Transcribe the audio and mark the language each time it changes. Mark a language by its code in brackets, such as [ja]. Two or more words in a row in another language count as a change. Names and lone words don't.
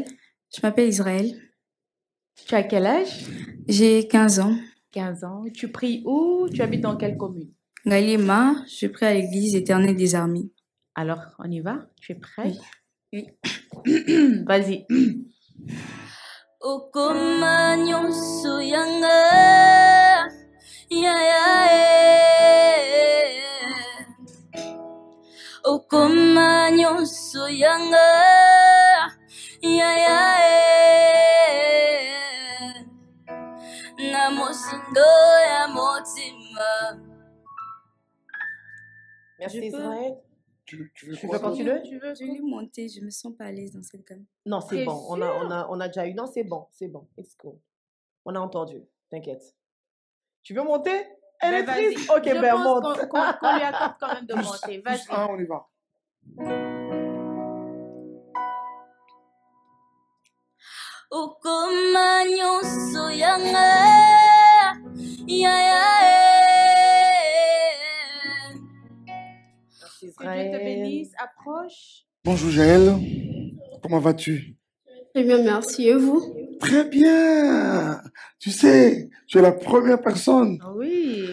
[fr] Je m'appelle Israël. Tu as quel âge? J'ai 15 ans. 15 ans. Tu pries où? Tu habites dans quelle commune? Galima, je prie à l'église éternelle des armées. Alors, on y va? Tu es prêt? Oui. Vas-y. [ln] Okoma nyonso yanga ya ya okoma nyonso yanga ya ya na mosindo ya motima. [fr] Merci Israël. Tu veux Tu quoi, veux continuer? Je vais monter, je me sens pas à l'aise dans cette gamme. Non, c'est T'es bon. On a déjà eu. Non, c'est bon. C'est bon. [en] It's cool. [fr] On a entendu. T'inquiète. Tu veux monter? Elle est vas-y. triste. Ok, Je ben pense monte. qu'on lui accorde quand même de monter. Plus Vas-y. un, on y va. [ln] Okoma nyonso yanga ya ya [fr] Merci Que Dieu te Israël. bénisse. Approche. Bonjour Jaël, comment vas-tu? Très bien, merci. Et vous? Très bien. Tu sais, tu es la première personne Oui.